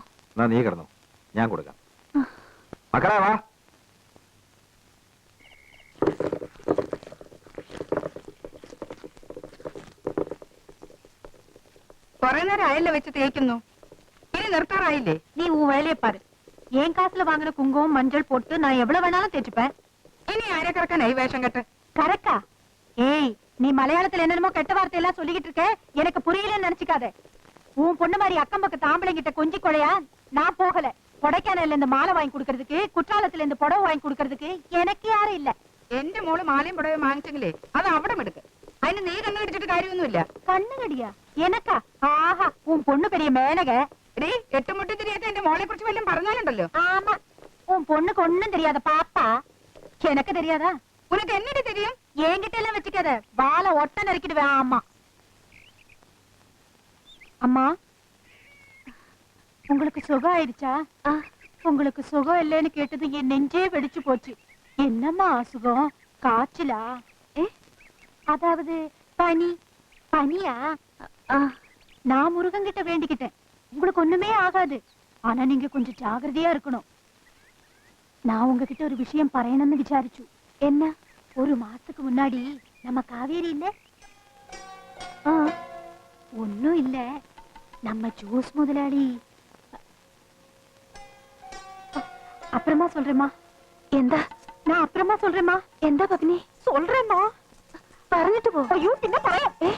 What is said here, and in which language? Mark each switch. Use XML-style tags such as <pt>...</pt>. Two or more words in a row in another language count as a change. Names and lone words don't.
<ml>എന്നാ നീ കിടന്നു, ഞാൻ കൊടുക്കാം. മക്കളെ വാ. കൊറേ നേരം അയല്ല വെച്ച് തേക്കുന്നു. ഇനി നിർത്താറായില്ലേ?</ml> <ta>நீ உன் வேலையை பாரு. என் காசுல வாங்கின குங்குமம் மஞ்சள் போட்டு நான் எவ்வளவு வேணாலும் தேய்ச்சுப்பேன்.</ta> <ml>ഇനി ആരെ കിടക്കാനായി വേഷം കെട്ട്?</ml> <ta>கரெக்டா? ஏய், நீ மலையாளத்துல என்னென்னமோ கெட்ட வார்த்தை எல்லாம் சொல்லிக்கிட்டு இருக்க. எனக்கு புரியலன்னு நினைச்சுக்காத. உன் பொண்ணு மாதிரி அக்கம் பக்கத்து ஆம்பளைங்கிட்ட கொஞ்சி கொலையா நான் போகல. கொடைக்கானல்ல இந்த மாலை வாங்கி கொடுக்கறதுக்கு, குற்றாலத்துல இந்த புடவை வாங்கி கொடுக்கறதுக்கு எனக்கு யாரும் இல்ல.</ta> <ml>എന്റെ മോള് മാലയും പുടവയും വാങ്ങിച്ചെങ്കിലേ അത് അവിടെ എടുക്ക്. അതിന് നീ കണ്ണു കടിച്ചിട്ട് കാര്യമൊന്നുമില്ല.</ml> <ta>കണ്ണുകടിയാ எனக்கா? ஆஹா, உன் பொண்ணு பெரிய மேனக.</ta> <ml>എടീ, എട്ടുമുട്ടി തിരിയാത്ത എന്റെ മോളെ കുറിച്ച് വല്ലതും പറഞ്ഞാലുണ്ടല്ലോ.</ml> <ta>ஆமா, உன் பொண்ணுக்கு ஒண்ணும் தெரியாத பாப்பா. எனக்கு தெரியாதா? உனக்கு என்னடி தெரியும்? என்கிட்ட எல்லாம் வச்சுக்காத. வாழை ஒட்ட நறுக்கிடுவேன். ஆமா. அம்மா, உங்களுக்கு சுகம் ஆயிடுச்சா? உங்களுக்கு சுகம் இல்லைன்னு கேட்டது என் நெஞ்சே வெடிச்சு போச்சு. என்னம்மா சுகம்? காய்ச்சலா? அதாவது பனி. பனியா? நான் முருகன் கிட்ட வேண்டிக்கிட்டேன், உங்களுக்கு ஒண்ணுமே ஆகாது. ஆனா நீங்க கொஞ்சம் ஜாகிரதையா இருக்கணும். நான் உங்ககிட்ட ஒரு விஷயம்</ta> <ml>പറയണമെന്ന് വിചാരിച്ചു.</ml> <ta>என்ன? ஒரு மாசத்துக்கு முன்னாடி நம்ம காவேரி இல்ல? ஒன்னும் இல்ல, நம்ம ஜூஸ் முதலாளி. அப்புறமா சொல்றேம்மா. എന്താ? நான் அப்புறமா சொல்றேம்மா. എന്താ பத்னி? சொல்றேம்மா.</ta> <ml>പറഞ്ഞിട്ട് പോ. അയ്യോ, പിന്നെ പറയാം.</ml>